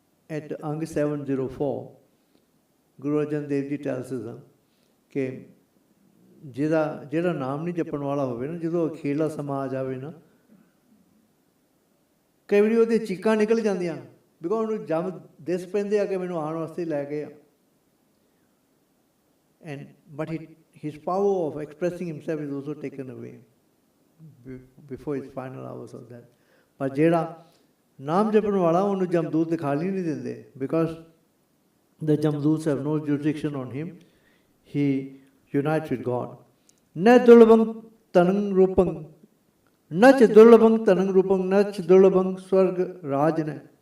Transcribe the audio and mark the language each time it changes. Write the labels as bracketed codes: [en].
[en] At Angg 704, Guru Arjan Dev Ji tells us [pa] ਕਿ ਜਿਹੜਾ ਨਾਮ ਨਹੀਂ ਜਪਣ ਵਾਲਾ ਹੋਵੇ ਨਾ, ਜਦੋਂ ਅਖੀਰਲਾ ਸਮਾਂ ਆ ਜਾਵੇ ਨਾ, ਕਈ ਵਾਰੀ ਉਹਦੇ ਚੀਕਾਂ ਨਿਕਲ ਜਾਂਦੀਆਂ, ਬਿਕੋਜ਼ ਉਹਨੂੰ ਜਮ ਦਿਸ ਪੈਂਦੇ ਆ ਕਿ ਮੈਨੂੰ ਆਉਣ ਵਾਸਤੇ ਲੈ ਗਏ ਆ। [en] But his power of expressing himself is also taken away before his final hours of that. [pa] ਪਰ ਜਿਹੜਾ ਨਾਮ ਜਪਣ ਵਾਲਾ ਉਹਨੂੰ ਜਮਦੂਤ ਦਿਖਾਲੀ ਨਹੀਂ ਦਿੰਦੇ, because the ਜਮਦੂਤਸ [en] have no jurisdiction on him. He unites with God. [pa] ਨ ਦੁਰਲਭੰ ਤਨੰ ਰੂਪੰ ਨਚ ਦੁਰਲਭੰ ਤਨੰ ਰੂਪੰ ਨਚ ਦੁਰਲਭੰ ਸਵਰਗ ਰਾਜ ਨੇ।